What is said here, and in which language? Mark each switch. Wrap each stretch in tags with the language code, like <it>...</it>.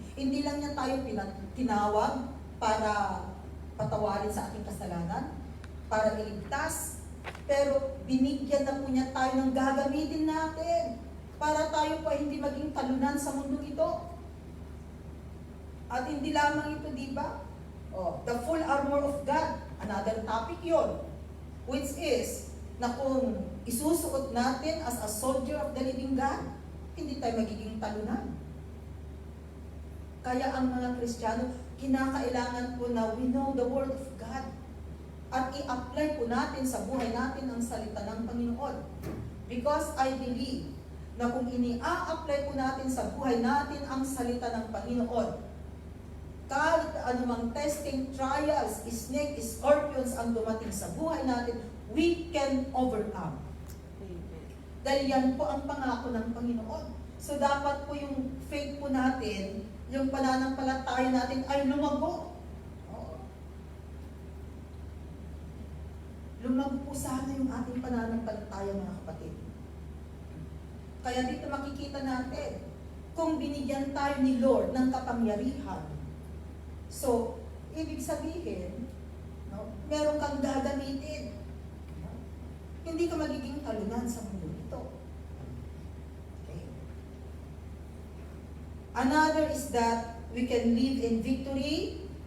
<tl>Hindi lang niya tayo tinawag para patawarin sa ating kasalanan, para iligtas, pero binigyan na po niya tayo ng gagamitin natin para tayo po hindi maging talunan sa mundo ito. At hindi lamang ito, di ba?</tl> <en>The full armor of God, another topic yon, which is</en> <tl>na kung isusuot natin</tl> <en>as a soldier of the living God,</en> <tl>hindi tayo magiging talunan. Kaya ang mga Kristiyano, kinakailangan po na</tl> <en>we know the Word of God</en> <tl>at i-apply po natin sa buhay natin ang salita ng Panginoon. Because I believe na kung ini-a-apply po natin sa buhay natin ang salita ng Panginoon, kahit anumang testing, trials, snake, scorpions ang dumating sa buhay natin,</tl> <en>we can overcome.</en> <tl>Dahil yan po ang pangako ng Panginoon. So dapat po yung faith po natin, yung pananampalataya natin ay lumago. Lumago po sana yung ating pananampalataya, mga kapatid. Kaya dito makikita natin, kung binigyan tayo ni Lord ng kapangyarihan, so, ibig sabihin, meron kang gagamitin. Hindi ka magiging talunan sa mundo ito.</tl> <en>Okay. Another is that we can live in victory.</en>